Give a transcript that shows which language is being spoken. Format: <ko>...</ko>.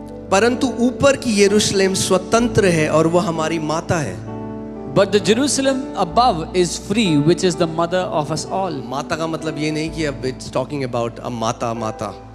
<hi>परंतु ऊपर की यरूशलेम स्वतंत्र है और वह हमारी माता है.</hi> <en>But the Jerusalem above is free, which is the mother of us all.</en> <hi>माता का मतलब ये नहीं कि अब</hi> <en>it's talking about a</en> <hi>माता.</hi>